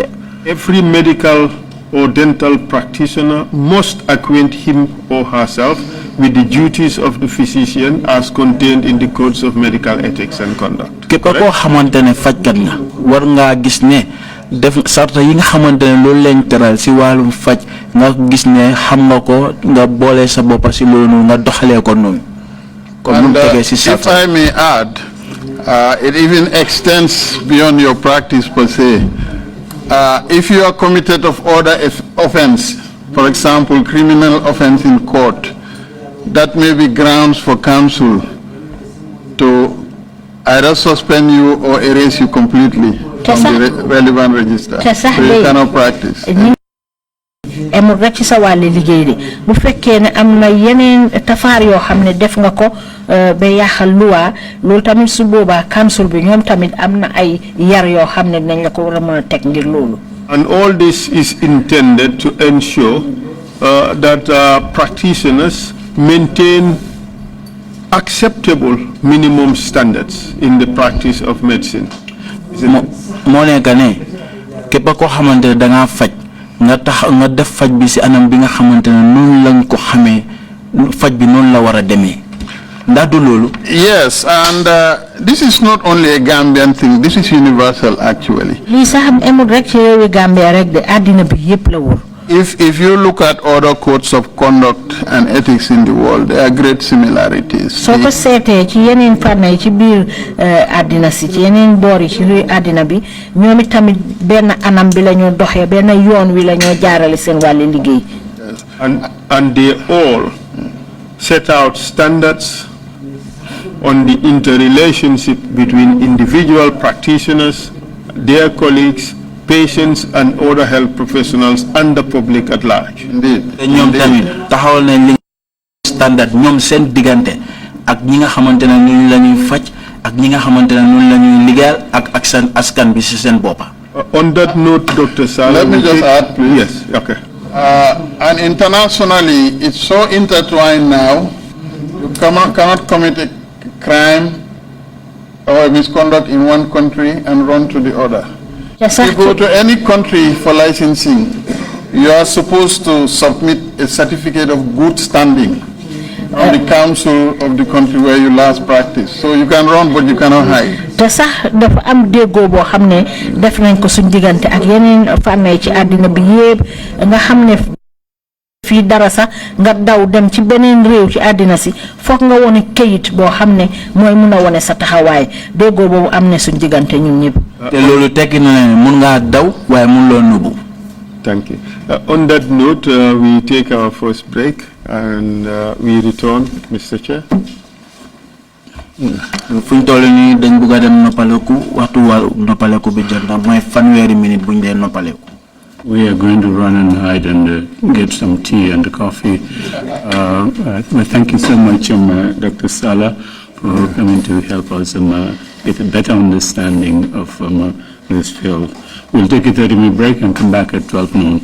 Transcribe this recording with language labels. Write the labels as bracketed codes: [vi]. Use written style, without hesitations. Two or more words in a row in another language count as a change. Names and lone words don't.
[en] Every medical or dental practitioner must acquaint him or herself with the duties of the physician as contained in the codes of medical ethics and conduct. [wo] képp koo xamante ne fajkat nga war ngaa gis ne def sarta yi nga xamante ne loolu lañ teral si wàllum faj nga gis ne xam nga ko nga boole sa bopp si loolu nga doxalee ko noonu. [en] And if I may add, it even extends beyond your practice per se. If you are committed of other offense, for example, criminal offense in court, that may be grounds for counsel to either suspend you or erase you completely from the relevant register. So you cannot practice. [wo] amul rek ci sa wàlli liggéey de bu fekkee ne am na yeneen tafaar yoo xam ne def nga ko ba yàqal luwaa loolu tamit su boobaa council bi ñoom tamit am na ay yar yoo xam ne dinañ la ko war a mën a teg ngir loolu. [en] And all this is intended to ensure that practitioners maintain acceptable minimum standards in the practice of medicine. [wo] moo nekk ne képp koo xamante ne da ngaa faj nga tax nga def faj bi si anam bi nga xamante ne noonu lañ ko xamee faj bi noonu la war a demee ndax du loolu. [en] Yes, and this is not only a Gambian thing, this is universal actually. [wo] lii sax amul rek ci réewi Gambia rek de àddina bi yëpp la wër. [en] If you look at other codes of conduct and ethics in the world, there are great similarities. [wo] soo ko seetee ci yeneen fànn yi ci biir àddina si ci yeneen boor yi ci àddina bi ñoom tamit benn anam bi la ñoo doxee benn yoon wi la ñoo jaarale seen wàlli liggéey. [en] And they all set out standards on the interrelationship between individual practitioners, their colleagues, patients and other health professionals and the public at large. Indeed. [wo] ñoom tamit taxawal nañ li standard ñoom seen diggante ak ñi nga xamante ne ñun la ñuy faj ak ñi nga xamante ne ñun la ñuy liggéeyal ak seen askan bi si seen boppa. [en] On that note, Dr. Sallah, let me just add, please. Yes, okay. And internationally, it's so intertwined now. You cannot commit a crime or a misconduct in one country and run to the other. You go to any country for licensing, you are supposed to submit a certificate of good standing. from the council of the country where you last practiced. So you can run, but you cannot hide. [wo] te sax dafa am déggoo boo xam ne def nañ ko suñ diggante ak yeneen fànn ci àddina bi yépp nga xam ne fii dara sax nga daw dem ci beneen réew ci àddina si foog nga wone kayit boo xam ne mooy mun a wone sa taxawaay déggoo boobu am ne suñ diggante ñun ñëpp. te loolu tekki na ne mun ngaa daw waaye mun loo nëbbu. [en] Thank you. On that note, we take our first break and we return, Mr. Chair. [wo] fuñ toll nii dañ bëgg a dem noppaleku waxtu noppaleku bi jot na mooy fanweeri minute buñ dee noppaleku. [en] We are going to run and hide and get some tea and coffee. Well, thank you so much, Dr. Sallah, for coming to help us get a better understanding of this field. We'll take a 30-minute break and come back at 12 noon.